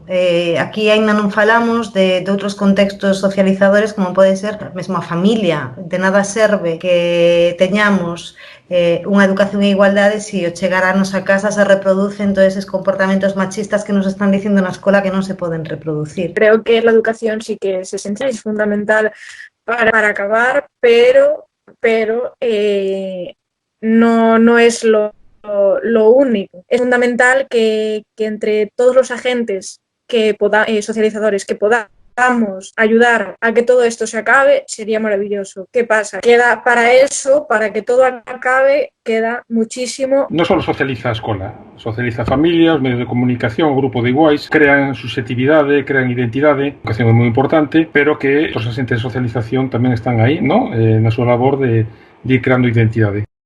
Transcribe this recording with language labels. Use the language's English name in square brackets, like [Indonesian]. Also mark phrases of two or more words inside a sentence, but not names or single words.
[Galician] Aquí aínda non falamos de outros contextos socializadores como pode ser mesmo a familia. De nada serve que teñamos unha educación en igualdade se ao chegar a nosa casa se reproducen todos esos comportamentos machistas que nos están dicindo na escola que non se poden reproducir. [Spanish] Creo que la educación sí que es esencial, es fundamental para acabar, pero no es lo único. Es fundamental que entre todos los agentes socializadores que podamos ayudar a que todo esto se acabe, sería maravilloso. ¿Qué pasa? Queda para eso, para que todo acabe, queda muchísimo. [Galician] Non só socializa a escola, socializa a familia, os medios de comunicación, o grupo de iguais, crean susceptibilidade, crean identidade, a educación é moi importante, pero que os agentes de socialización tamén están aí, ¿no? Na súa labor de ir creando identidade.